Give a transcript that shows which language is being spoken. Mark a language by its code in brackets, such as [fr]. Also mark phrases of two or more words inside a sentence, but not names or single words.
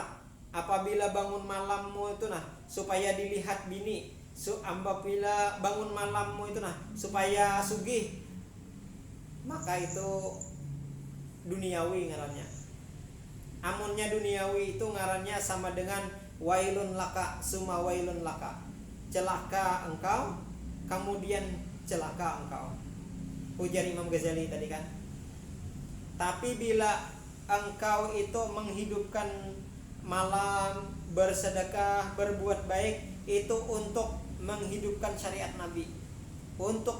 [id] Apabila bangun malammu itu supaya dilihat bini. Apabila bangun malammu itu supaya sugih. [bjn] Maka itu duniawi ngarannya. Amunnya duniawi itu ngarannya sama dengan [ar] ويل لك ثم ويل لك. [id] Celaka engkau, kemudian celaka engkau. Ujar Imam Ghazali tadi kan. Tapi bila engkau itu menghidupkan malam, bersedekah, berbuat baik, itu untuk menghidupkan syariat Nabi, untuk